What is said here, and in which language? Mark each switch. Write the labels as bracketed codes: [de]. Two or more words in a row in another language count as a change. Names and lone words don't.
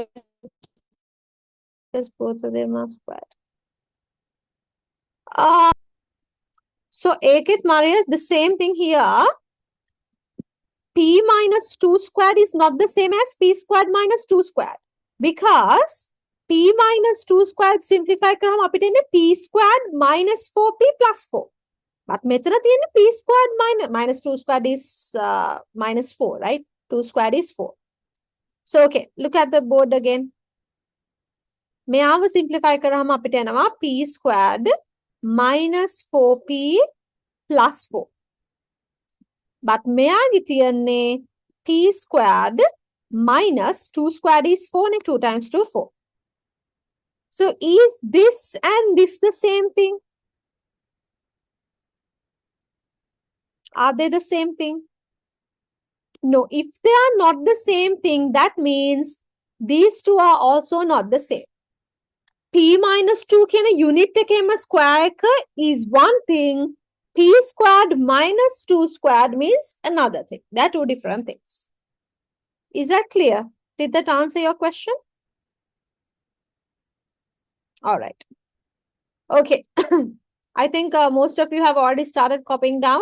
[en] Because both of them are squared. So Ekit Maria, the same thing here. P minus 2 squared is not the same as P squared minus 2 squared. Because P minus 2 squared simplify [si] කරාම අපිට එන්නේ [en] P squared minus 4P plus 4. But [si] මෙතන තියෙන්නේ [en] P squared minus 2 squared is minus 4, right? 2 squared is 4. So okay, look at the board again. [si] මෙයාව simplify කරාම අපිට එනවා [en] P squared minus 4P plus 4. But [si] මෙයාගේ තියෙන්නේ [en] P squared minus 2 squared is 4 and 2 times 2 4. So is this and this the same thing? Are they the same thing? No, if they are not the same thing, that means these two are also not the same. P minus 2 කියන unit එකේම square එක is one thing. P squared minus 2 squared means another thing. They're two different things. Is that clear? Did that answer your question? All right. Okay. I think most of you have already started copying down.